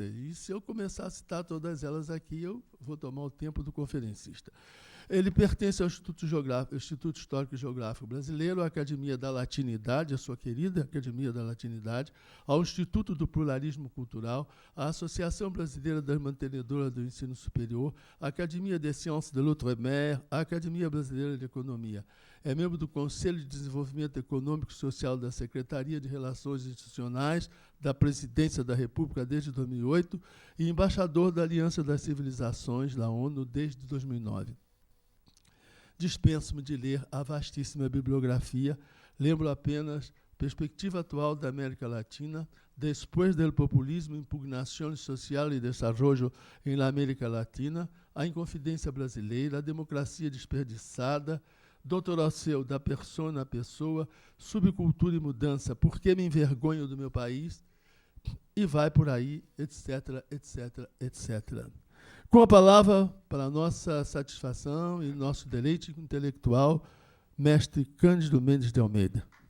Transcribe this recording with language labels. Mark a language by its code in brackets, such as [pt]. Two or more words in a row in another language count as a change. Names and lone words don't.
[pt] E se eu começar a citar todas elas aqui, eu vou tomar o tempo do conferencista. Ele pertence ao Instituto Histórico e Geográfico Brasileiro, à Academia da Latinidade, a sua querida Academia da Latinidade, ao Instituto do Pluralismo Cultural, à Associação Brasileira das Mantenedoras do Ensino Superior, à Academia des Sciences de l'Outre-mer, à Academia Brasileira de Economia. É membro do Conselho de Desenvolvimento Econômico e Social da Secretaria de Relações Institucionais da Presidência da República desde 2008 e embaixador da Aliança das Civilizações, da ONU, desde 2009. Dispenso-me de ler a vastíssima bibliografia, lembro apenas Perspectiva Atual da América Latina, Después del Populismo, Impugnación Social y Desarrollo en la América Latina, A Inconfidência Brasileira, A Democracia Desperdiçada, Doutor Seu, Da Persona à Pessoa, Subcultura e Mudança, Por que me envergonho do meu país? E vai por aí, etc, etc, etc. Com a palavra, para a nossa satisfação e nosso deleite intelectual, mestre Cândido Mendes de Almeida.